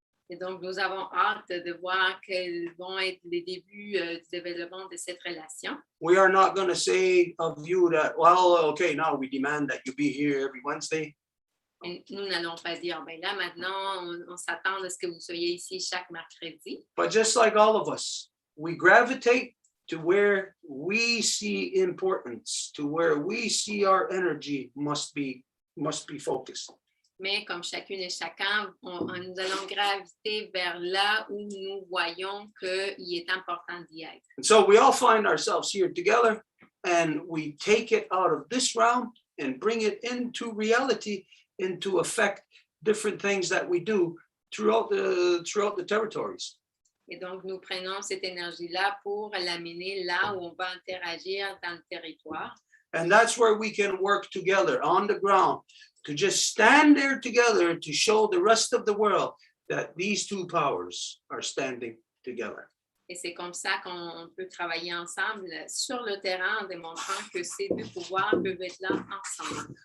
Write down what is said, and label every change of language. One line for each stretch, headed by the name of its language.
French: Et donc, nous avons hâte de voir quels vont être les débuts du développement de cette relation.
English: We are not going to say of you that, well, okay, now we demand that you be here every Wednesday.
French: Et nous n'allons pas dire, ben là, maintenant, on s'attend à ce que vous soyez ici chaque mercredi.
English: But just like all of us, we gravitate to where we see importance, to where we see our energy must be focused.
French: Mais comme chacune et chacun, nous allons graviter vers là où nous voyons qu'il est important d'y être.
English: And so we all find ourselves here together, and we take it out of this realm and bring it into reality and to affect different things that we do throughout the territories.
French: Et donc, nous prenons cette énergie-là pour l'amener là où on va interagir dans le territoire.
English: And that's where we can work together on the ground to just stand there together to show the rest of the world that these two powers are standing together.
French: Et c'est comme ça qu'on peut travailler ensemble sur le terrain en démontrant que ces deux pouvoirs peuvent être là ensemble.